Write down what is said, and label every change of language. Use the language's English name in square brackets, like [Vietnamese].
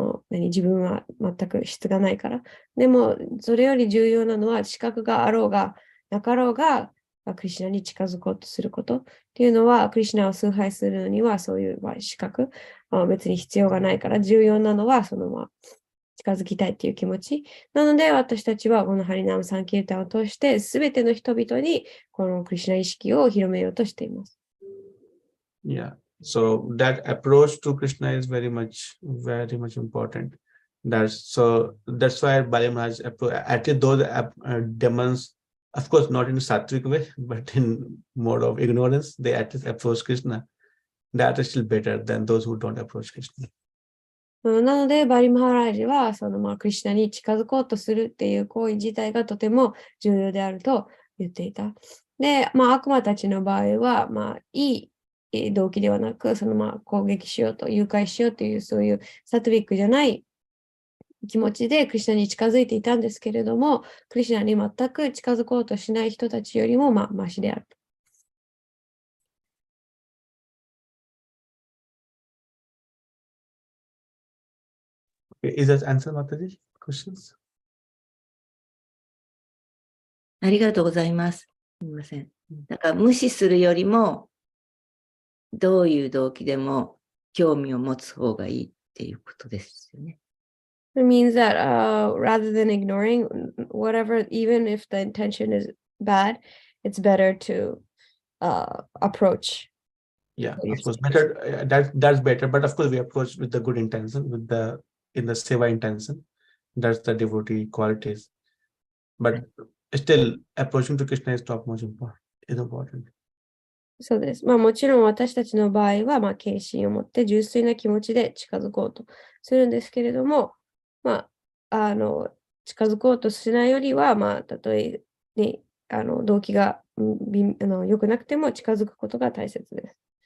[Japanese] 自分は全く質がないから。でも、それより重要なのは資格があろうがなかろうが、クリシュナに近づこうとすることっていうのは、クリシュナを崇拝するにはそういう資格別に必要がないから、重要なのは近づきたいっていう気持ち。なので、私たちはこのハリナムサンキルタンを通して、すべての人々にこのクリシュナ意識を広めようとしています。 [English] Yeah, so that approach to Krishna is very much important. That's why Bali Maharaj at least those demons, of course, not in a sattvic way, but in mode of ignorance, they at least approach Krishna. That is still better than those who don't approach Krishna. [Japanese] なので、バリマハラージは、クリシュナに近づこうとするっていう行為自体がとても重要であると言っていた。で、悪魔たちの場合は、いい動機ではなく、攻撃しようと、誘拐しようという、そういうサトゥビックじゃない気持ちでクリシュナに近づいていたんですけれども、クリシュナに全く近づこうとしない人たちよりも、マシである。 [English] Is that answer, Mataji? Questions? [Japanese] ありがとうございます。すみません。だから無視するよりも、どういう動機でも興味を持つ方がいいっていうことですよね。 [English] It means that rather than ignoring whatever, even if the intention is bad, it's better to approach. Yeah, what you're of course, saying. better. That's better. But of course, we approach with the good intention, with the in the seva intention. That's the devotee qualities. But still, approaching to Krishna is top most important. Is important. [Japanese] そうです。まあもちろん私たちの場合は、まあ献身を持って純粋な気持ちで近づこうとするんですけれども、まあ、近づこうとしないよりは、まあ、たとえね、動機が良くなくても近づくことが大切です。